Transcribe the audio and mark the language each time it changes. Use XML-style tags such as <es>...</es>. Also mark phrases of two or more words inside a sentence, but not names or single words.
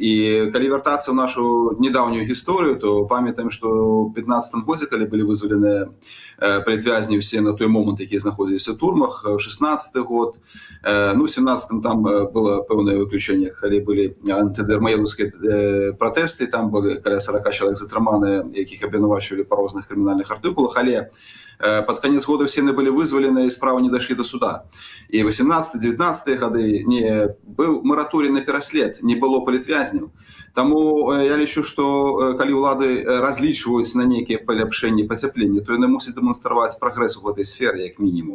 <be>І калі вяртацца ў нашу недаўнюю гісторыю, то памятаем, што ў 15 годзе, калі былі вызваленыя палітвязні ўсе на той момант, якія знаходзіліся ў турмах, 16 год, ну, 17 там было пэўнае выключэнне, калі былі антыдармаедаўскія пратэсты, там былі каля 40 чалавек затрыманыя, якіх абвінавачвалі па розных крымінальных артыкулах, але</be> <ru>под конец года все</ru> <be>яны былі вызвалены і справы не дайшлі до суда. І 18-19 гады быў мараторый на пераслед, не было палітвязняў. Таму я лічу, што калі ўлады разлічваюць на нейкія паляпшэнні, пацяпленні, то яны мусяць дэманстраваць прагрэс у гэтай сферы, як мінімум.</be>